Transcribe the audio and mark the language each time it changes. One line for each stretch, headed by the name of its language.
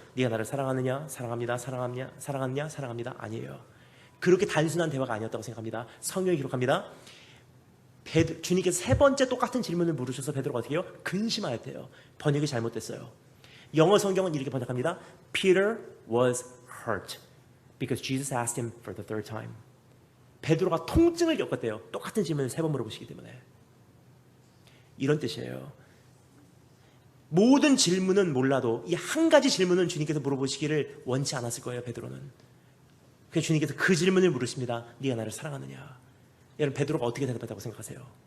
Korean: 네가 나를 사랑하느냐? 사랑합니다. 사랑하느냐? 사랑합니다. 아니에요. 그렇게 단순한 대화가 아니었다고 생각합니다. 성경이 기록합니다. 주님께서 세 번째 똑같은 질문을 물으셔서 베드로가 어떻게 해요? 근심하였대요. 번역이 잘못됐어요. 영어 성경은 이렇게 번역합니다.
English: Peter was hurt because Jesus asked him for the third time.
Korean: 베드로가 통증을 겪었대요. 똑같은 질문을 세 번 물어보시기 때문에. 이런 뜻이에요. 모든 질문은 몰라도 이 한 가지 질문은 주님께서 물어보시기를 원치 않았을 거예요, 베드로는. 그래서 주님께서 그 질문을 물으십니다. 네가 나를 사랑하느냐? 여러분, 베드로가 어떻게 대답했다고 생각하세요?